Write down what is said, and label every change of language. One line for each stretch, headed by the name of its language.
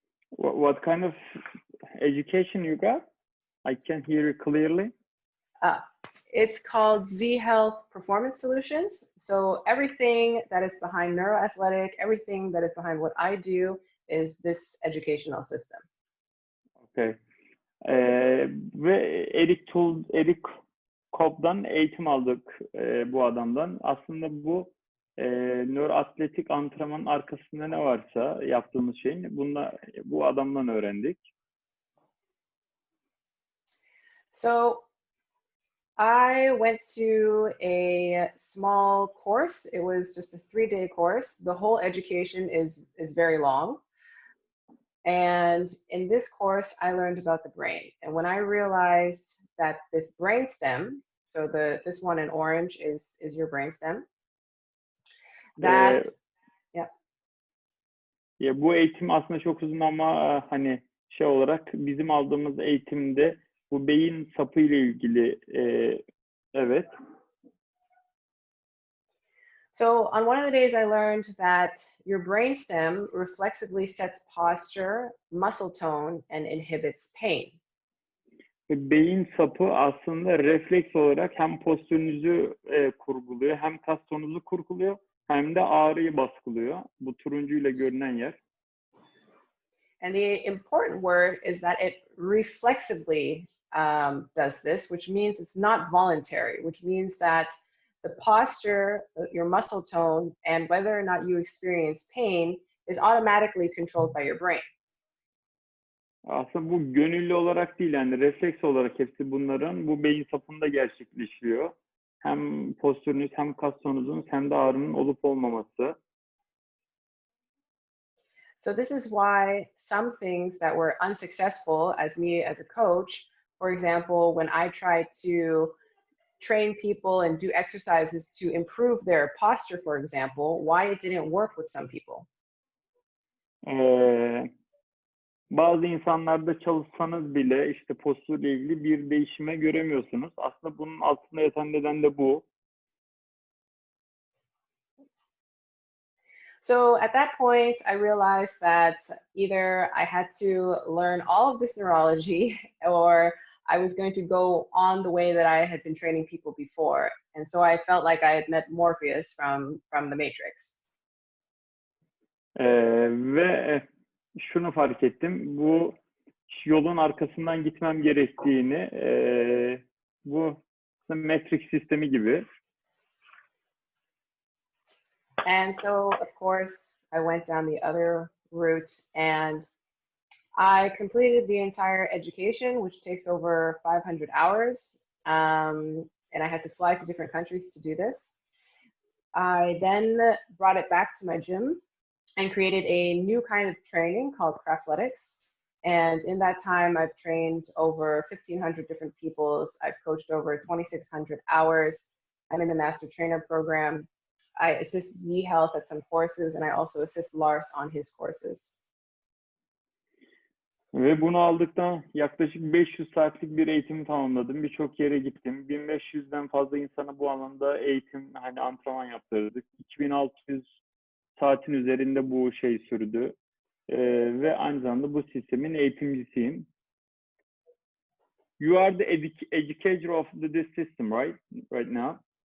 English: What kind of education you got? I can't hear you clearly. It's called Z Health Performance Solutions. So everything that is behind Nöro-Atletik, everything that is behind what I do is this educational system. Okay.
Turkish: Ve Eric Cobb'dan eğitim aldık bu adamdan. Aslında bu Nöro-Atletik antrenmanın arkasında ne varsa yaptığımız şeyin bu adamdan öğrendik.
English: So I went to a small course. It was just a 3-day course. The whole education is very long. And in this course, I learned about the brain. And when I realized that this brainstem, so this one in orange is your brainstem, that
Turkish: bu eğitim aslında çok uzun ama hani şey olarak bizim aldığımız eğitimde bu beyin sapı ile ilgili evet.
English: So on one of the days I learned that your brainstem reflexively sets posture, muscle tone, and inhibits pain.
Turkish: Beyin sapı aslında refleks olarak hem postürünüzü kurguluyor, hem kas tonunuzu kurguluyor, hem de ağrıyı baskılıyor. Bu turuncuyla görünen yer.
English: And the important word is that it reflexively does this, which means it's not voluntary, which means that the posture, your muscle tone, and whether or not you experience pain is automatically controlled by your brain.
Turkish: Aslında bu gönüllü olarak değil, yani refleks olarak hepsi bunların bu beyin sapında gerçekleşiyor. Hem postürünüz, hem kas tonunuzun, hem de ağrının olup olmaması.
English: So this is why some things that were unsuccessful as me as a coach, for example, when I tried to train people and do exercises to improve their posture, for example, why it didn't work with some people.
Turkish: Bazı insanlarda çalışsanız bile işte postürle ilgili bir değişime göremiyorsunuz. Aslında bunun altında yatan neden de bu.
English: So at that point, I realized that either I had to learn all of this neurology or I was going to go on the way that I had been training people before. And so I felt like I had met Morpheus from the Matrix.
Turkish: Ve şunu fark ettim, bu yolun arkasından gitmem gerektiğini, bu Matrix sistemi gibi.
English: And so, of course, I went down the other route and I completed the entire education, which takes over 500 hours. And I had to fly to different countries to do this. I then brought it back to my gym and created a new kind of training called Craftletics. And in that time, I've trained over 1,500 different peoples. I've coached over 2,600 hours. I'm in the Master Trainer program. I assist Z Health at some courses, and I also assist Lars on his courses.
Turkish: Ve bunu aldıktan yaklaşık 500 saatlik bir eğitimi tamamladım. Birçok yere gittim. 1500'den fazla insana bu alanda eğitim, antrenman yaptırdık. 2600 saatin üzerinde bu şey sürdü. Ve aynı zamanda bu sistemin eğitimcisiyim.
English: You are the educator of this system, right now?